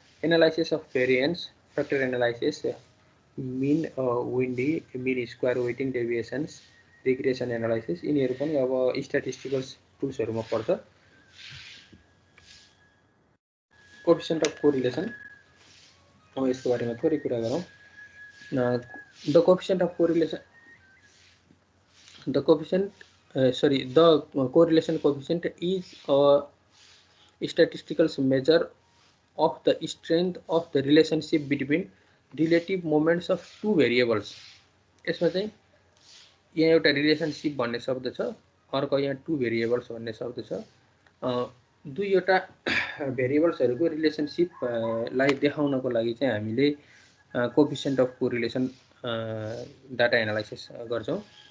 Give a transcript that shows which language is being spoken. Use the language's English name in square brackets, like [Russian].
[Nepali] Analysis of variance, factor analysis, mean windy, mean square waiting डेभिएसन्स, regression analysis, यिनीहरू पनि अब statistical टुल्सहरूमा पर्छ। Coefficient of correlation, अब यसको बारेमा थोरै कुरा गरौँ। [English] The coefficient of correlation, the correlation coefficient is a statistical measure of the strength of the relationship between relative moments of two variables. [Nepali] यसमा चाहिँ यहाँ एउटा रिलेसनशिप भन्ने शब्द छ, अर्को यहाँ टु भेरिएबल्स भन्ने शब्द छ। दुईवटा भेरिएबल्सहरूको रिलेसनशिपलाई देखाउनको लागि चाहिँ हामीले coefficient of correlation data analysis गर्छौँ।